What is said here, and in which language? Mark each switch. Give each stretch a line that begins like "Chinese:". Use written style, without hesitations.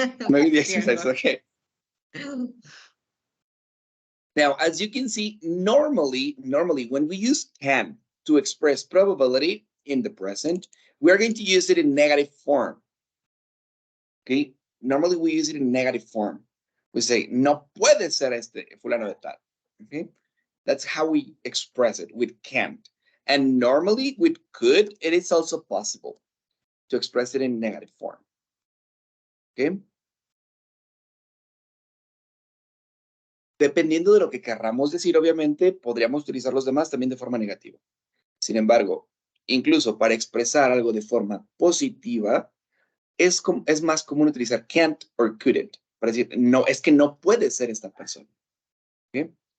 English: Maybe the exercise, okay. Now, as you can see, normally when we use can to express probability in the present, we are going to use it in negative form. Okay, normally we use it in negative form. We say,
Spanish: no puede ser este fulano de tal.
English: Okay, that's how we express it with can't. And normally with could, it is also possible to express it in negative form. Okay.
Spanish: Dependiendo de lo que querramos decir, obviamente, podríamos utilizar los demás también de forma negativa. Sin embargo, incluso para expresar algo de forma positiva, es más común utilizar can't or couldn't para decir, no, es que no puede ser esta persona. ¿Okay?